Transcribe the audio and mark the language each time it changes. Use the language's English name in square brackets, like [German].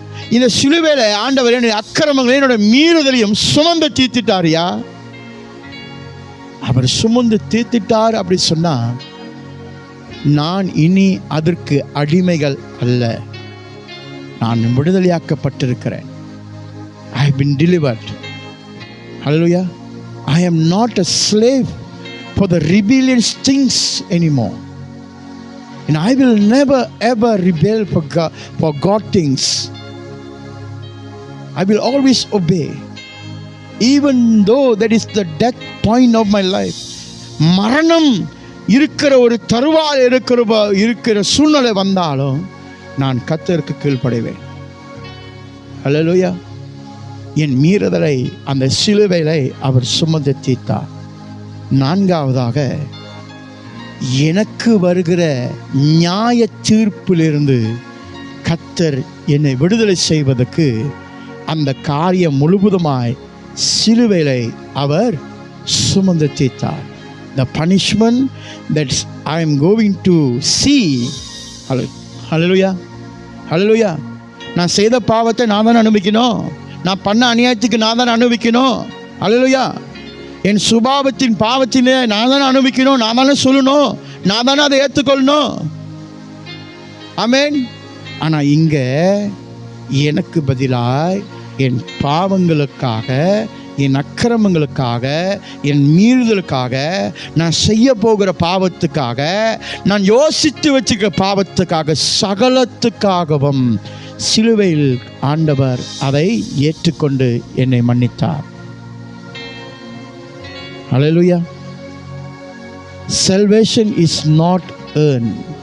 [Tamil] இந்த சிலுவையில ஆண்டவர் என்னுடைய அக்கிரமங்களையும் என்னோட மீறுதலையும் சுமந்து தீர்த்திட்டாரியா? அவர் சுமந்து தீர்த்திட்டார் அப்படி சொன்னா, நான் இனி அதற்கு அடிமைகள் அல்ல, நான் விடுதலையாக்கப்பட்டிருக்கிறேன். [English] I have been delivered. Hallelujah. I am not a slave for the rebellious things anymore. And I will never ever rebel for God things. I will always obey. Even though that is the death point of my life. [Tamil] மரணம் இருக்கிற ஒரு தருவாய் இருக்கிற சூழ்நிலை வந்தாலும் நான் கர்த்தருக்கு கீழ்ப்படிவேன். ஹல்லேலூயா. என் மீறுதலை அந்த சிலுவையிலே அவர் சுமந்து தீர்த்தார். 4ஆவதாக, எனக்கு வருகிற நியாய தீர்ப்பிலிருந்து கர்த்தர் என்னை விடுதலை செய்வதற்கு அந்த காரியம் முழுவதுமாய் சிலுவையிலே அவர் சுமந்து தீர்த்தார். [English] The punishment that I am going to see. [Tamil] ஹல்லேலூயா. ஹல்லேலூயா. நான் செய்த பாவத்தை நான் தான் அனுபவிக்கணும். நான் பண்ண அநியாயத்துக்கு நான் தான் அனுபவிக்கணும். ஹல்லேலூயா. என் சுபாவத்தின் பாவத்திலே நான் தானே அனுபவிக்கணும், நான் தானே சொல்லணும், நான் தானே அதை ஏற்றுக்கொள்ளணும். ஆமென். ஆனால் இங்கே எனக்கு பதிலாய் என் பாவங்களுக்காக, என் அக்கிரமங்களுக்காக, என் மீறுதலுக்காக, நான் செய்ய போகிற பாவத்துக்காக, நான் யோசித்து வச்சுக்கிற பாவத்துக்காக, சகலத்துக்காகவும் சிலுவையில் ஆண்டவர் அதை ஏற்றுக்கொண்டு என்னை மன்னித்தார். ஹல்லேலூயா. [English] Salvation is not earned.